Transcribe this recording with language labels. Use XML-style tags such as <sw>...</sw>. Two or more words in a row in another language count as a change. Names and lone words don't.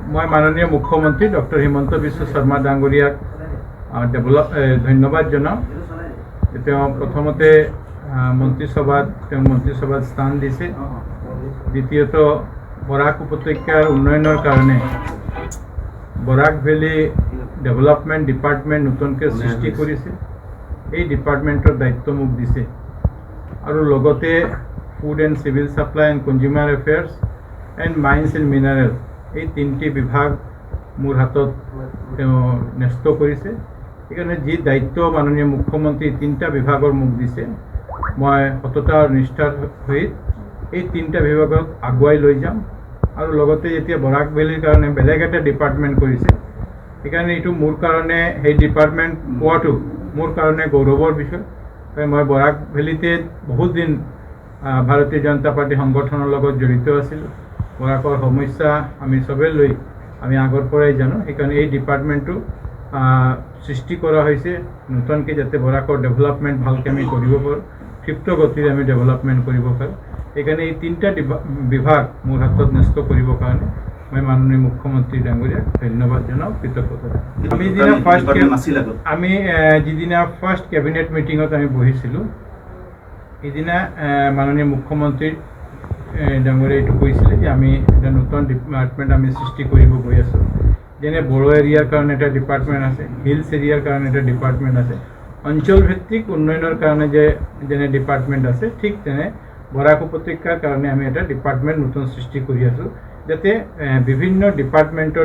<as>মই মাননীয় মুখ্যমন্ত্ৰী ডক্টৰ হিমন্ত বিশ্ব শৰ্মা ডাঙৰীয়া ধন্যবাদ জনাওঁ প্ৰথমতে মন্ত্ৰীসভা স্থান দিছে দ্বিতীয়ত বৰাক উপত্যকাৰ উন্নয়নৰ কাৰণে বৰাক ভেলী ডেভেলপমেণ্ট ডিপাৰ্টমেণ্ট নতুনকৈ সৃষ্টি কৰিছে এই ডিপার্টমেন্টৰ দায়িত্ব মোক দিছে আৰু লগতে ফুড এণ্ড সিভিল সাপ্লাই এণ্ড কনজিউমাৰ এফেয়াৰ্ছ এণ্ড মাইন্স এণ্ড মিনাৰেল এই তিনিটি বিভাগ মোৰ হাতত ন্যস্ত কৰিছে। সেইকাৰণে যি দায়িত্ব মাননীয় মুখ্যমন্ত্ৰী তিনিটা বিভাগৰ মোক দিছে মই সততা আৰু নিষ্ঠাৰ সহিত এই তিনিটা বিভাগক আগুৱাই লৈ যাম আৰু লগতে যেতিয়া বৰাক ভেলীৰ কাৰণে বেলেগ এটা ডিপাৰ্টমেণ্ট কৰিছে সেইকাৰণে এইটো মোৰ কাৰণে সেই ডিপাৰ্টমেণ্ট পোৱাটো মোৰ কাৰণ গৌৰৱৰ বিষয় মই বৰাক ভেলীতে বহুত দিন ভাৰতীয় জনতা পাৰ্টী সংগঠনৰ লগত জড়িত আছিলো বৰাকৰ সমস্যা আমি সবে লৈ আমি আগৰ পৰাই জানো সেইকাৰণে এই ডিপাৰ্টমেণ্টটো সৃষ্টি কৰা হৈছে নতুনকৈ যাতে বৰাকৰ ডেভেলপমেণ্ট ভালকৈ আমি কৰিব পাৰোঁ ক্ষিপ্ৰ গতিৰে আমি ডেভেলপমেণ্ট কৰিব পাৰোঁ। সেইকাৰণে এই তিনিটা বিভাগ মোৰ হাতত ন্যস্ত কৰিবৰ কাৰণে মই মাননীয় মুখ্যমন্ত্ৰী ডাঙৰীয়া ধন্যবাদ জনাওঁ কৃতজ্ঞতা। আমি যিদিনা ফাৰ্ষ্ট কেবিনেট মিটিংত আমি বহিছিলো ইদিনা মাননীয় মুখ্যমন্ত্ৰী ডাঙৰীয়া এটু কৈছিলে যে আমি এটা নতুন ডিপার্টমেন্ট আমি সৃষ্টি কৰিব গৈ আছো যেনে বড়ো এৰিয়াৰ কাৰণে এটা ডিপার্টমেন্ট আছে হিলস এৰিয়াৰ কাৰণে এটা ডিপার্টমেন্ট আছে অঞ্চল ভিত্তিক উন্নয়নৰ কাৰণে যেনে ডিপার্টমেন্ট আছে ঠিক তেনে বৰাক উপত্যকাৰ কাৰণে আমি এটা ডিপার্টমেন্ট নতুন সৃষ্টি কৰি আছো যাতে বিভিন্ন ডিপার্টমেন্টৰ</as>